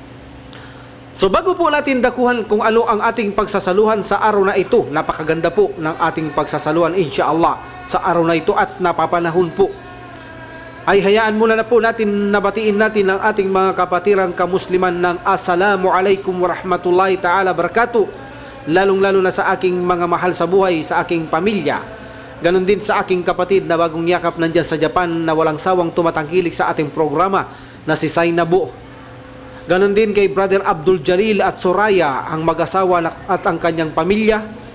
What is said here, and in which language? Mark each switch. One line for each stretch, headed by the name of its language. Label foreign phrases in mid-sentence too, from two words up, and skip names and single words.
Filipino: So bago po natin dakuhan kung ano ang ating pagsasaluhan sa araw na ito, napakaganda po ng ating pagsasaluhan insyaAllah sa araw na ito at napapanahon po, ay hayaan muna na po natin nabatiin natin ang ating mga kapatirang kamusliman ng
Arabic: السلام عليكم ورحمة الله تعالى بركاته,
Filipino: lalong-lalo na sa aking mga mahal sa buhay, sa aking pamilya. Ganon din sa aking kapatid na bagong yakap nandyan sa Japan na walang sawang tumatangkilik sa ating programa na si Sainabo. Ganon din kay Brother Abdul Jalil at Soraya, ang mag-asawa at ang kanyang pamilya.